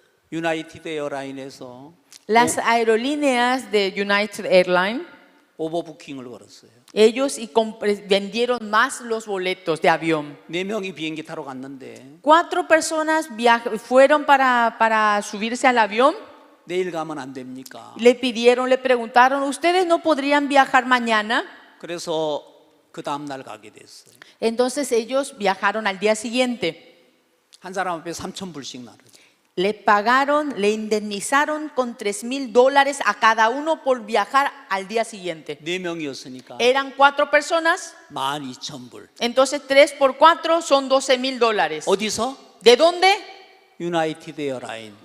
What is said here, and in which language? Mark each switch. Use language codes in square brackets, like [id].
[ko] 유나이티드 에어라인에서 [es] Las aerolíneas de United Airlines, [ko] 오버부킹을 걸었어요. [es] ellos vendieron más los boletos de avión. [ko] 4명이 비행기 타러 갔는데 [es] 4 personas fueron para subirse al avión. [ko] 내일 가면 안 됩니까? [es] Le preguntaron, ¿ustedes no podrían viajar mañana? [ko] 그래서 그 다음 날 가게 됐어요. [es] Entonces ellos viajaron al día siguiente. [ko] 한 사람 앞에 3,000불씩 나르죠. [es] Le indemnizaron con $3,000 a cada uno por viajar al día siguiente. [ko] 4명이었으니까 [es] Eran 4 personas, [ko] 12,000불. [es] entonces 3 por 4 son $12,000. [ko] 어디서? [es] ¿De dónde? [ko] 유나이티드 에어라인.